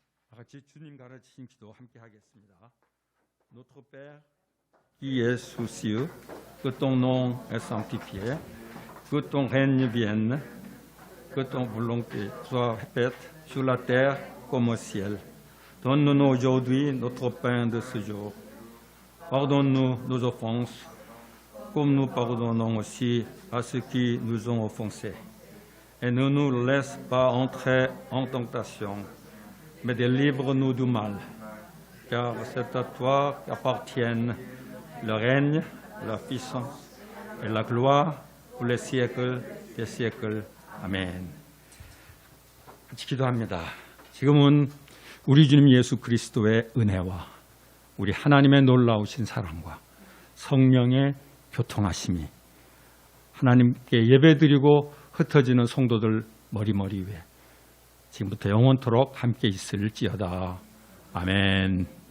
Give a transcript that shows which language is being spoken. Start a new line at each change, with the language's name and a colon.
Korean: 다 같이 주님 가르치신 기도 함께 하겠습니다.
French: Notre Père qui es aux cieux, que ton nom est sanctifié, que ton règne vienne, que ton volonté soit faite sur la terre comme au ciel. Donne-nous aujourd'hui notre pain de ce jour. Pardonne-nous nos offenses, comme nous pardonnons aussi à ceux qui nous ont offensés. Et ne nous laisse pas entrer en tentation, mais délivre-nous du mal. Car c'est à toi qu'appartiennent le règne, la puissance et la gloire pour les siècles des siècles.
Korean: 아멘. 같이 기도합니다. 지금은 우리 주님 예수 그리스도의 은혜와 우리 하나님의 놀라우신 사랑과 성령의 교통하심이 하나님께 예배드리고 흩어지는 성도들 머리머리 위에 지금부터 영원토록 함께 있을지어다. 아멘.